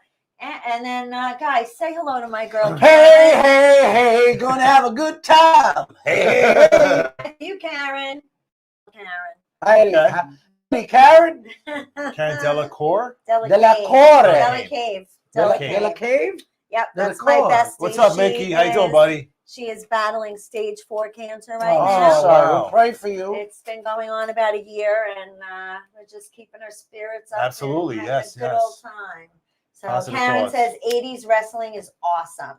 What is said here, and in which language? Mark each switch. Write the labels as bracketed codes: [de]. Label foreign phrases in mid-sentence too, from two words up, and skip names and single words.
[en] And then, guys, say hello to my girl. Hey, hey, hey, gonna have a good time. Hey, hey, hey. You, Karen. Hey, Okay. hey, Karen. Karen Delacour. Della De la Cave. Core. Della Cave. Della Cave. De la Cave. Cave? Yep, De la that's my Core. bestie. What's up, She Mickey? How you doing, is- buddy? She is battling stage 4 cancer right Oh, now. sorry. wow. We'll pray for you. It's been going on about a year, and we're just keeping our spirits up. Absolutely, and having yes, a good yes. old time. So Positive Karen thoughts. says 80s wrestling is awesome.